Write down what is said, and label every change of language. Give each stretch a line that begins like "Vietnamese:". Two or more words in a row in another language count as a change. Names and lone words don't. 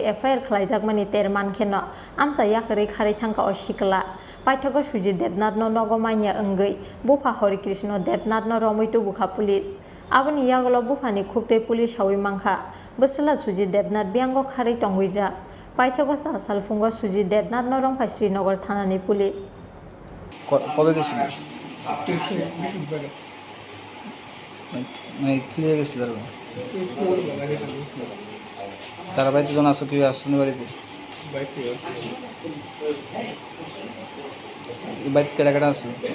Kok Borok: FIR khlaijakmani ter mankheno amsa yakri khari thangka o sikla paithago Suji Debnat no nogomanya ongoi bufa Hori Krishna Debnat no romitu bukha police Aboni yagulo bufani khukte police hawi mangkha bosla Suji Debnat biango khari tongwija paithago sa salfungo Suji Debnat no rongphai Srinagar thanani police
Bangla: কবে গেছিল মানে ক্লিয়ার গেছিল তারা বাড়িতে জন আসো কি আসুন বাড়িতে বাড়িতে কেডা কেডা আসলো